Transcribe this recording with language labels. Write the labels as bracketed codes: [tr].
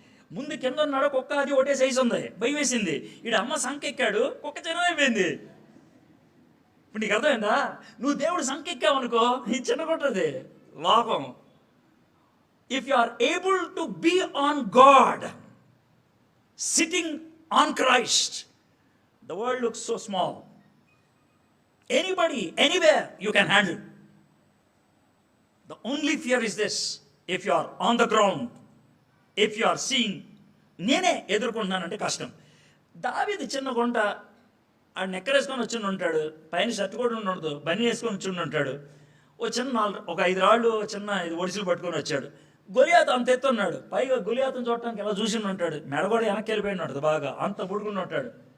[te] ముందు కింద ఉన్నాడు కుక్క, అది ఒకటే సైజు ఉంది, భయం వేసింది. ఈడు అమ్మ సంఖ ఎక్కాడు, కుక్క చిన్నమైపోయింది. ఇప్పుడు నీకు అర్థమైందా? నువ్వు దేవుడు సంఖ ఎక్కావు అనుకో, నీ చిన్నగుంటుంది లోకం. [en] If you are able to be on God, sitting on Christ, the world looks so small. Anybody, anywhere you can handle. The only fear is this: if you are on the ground, if you are seeing, [te] నేనే ఎదుర్కొంటున్నానంటే కష్టం. దావీదు చిన్న గుంట, ఆడు నెక్కరేసుకొని వచ్చి ఉంటాడు, పైన shirt కూడా ఉండదు, బన్నీ వేసుకొని వచ్చి ఉంటాడు. ఒక 5 రాళ్ళు చిన్న ఒడిసిలు పట్టుకొని వచ్చాడు. గొలియాతు అంత ఎత్తున్నాడు, పైగా గొలియాతుని చూడటానికి ఎలా చూసి ఉంటాడు, మెడ కూడా వెనక్కి వెళ్ళిపోయి ఉంటాడు, బాగా అంత పుడుకుని ఉంటాడు.